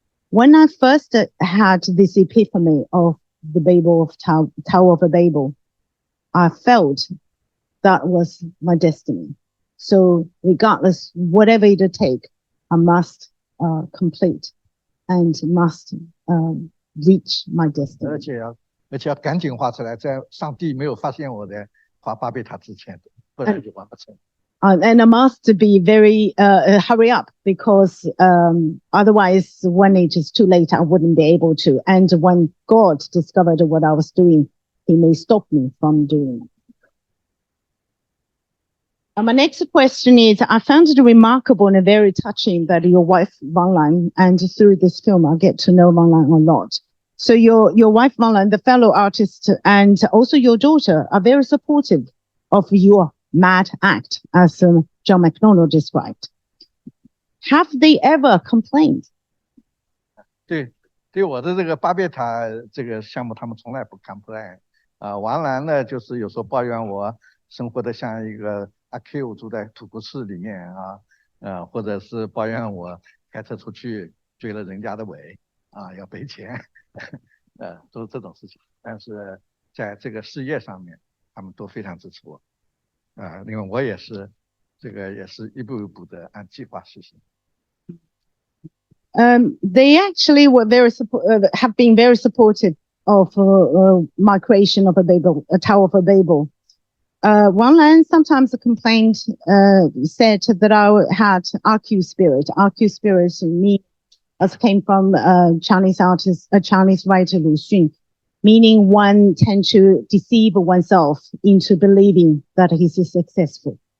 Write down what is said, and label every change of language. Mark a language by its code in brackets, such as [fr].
[en] When I first had this epiphany of the Tower of Babel, I felt that was my destiny. So regardless, whatever it take, I must complete and must reach my destiny. [zh] 而且要赶紧画出来，在上帝没有发现我的画巴别塔之前，不然就完不成。 [en] And I must be very hurry up because otherwise, when it is too late, I wouldn't be able to. And when God discovered what I was doing, He may stop me from doing it. My next question is, I found it remarkable and very touching that your wife, Wang Lan, and through this film, I get to know Wang Lan a lot. So your wife, Wang Lan, the fellow artist, and also your daughter are very supportive of your mad act, as John McDonald described. Have they ever complained? [zh] 对我的这个巴别塔这个项目，他们从来不 complain。王兰呢，就是有时候抱怨我生活的像一个阿 Q 住在土库寺里面啊，或者是抱怨我开车出去追了人家的尾要赔钱，都是这种事情。但是在这个事业上面，他们都非常支持我，因为我也是一步一步的按计划实行。 [en] They actually were have been very supportive of my creation of a Tower of Babel. Wang Lan sometimes complained, said that I had RQ spirit. RQ spirit came from Chinese artist, a Chinese writer Lu Xun, meaning one tends to deceive oneself into believing that he's successful.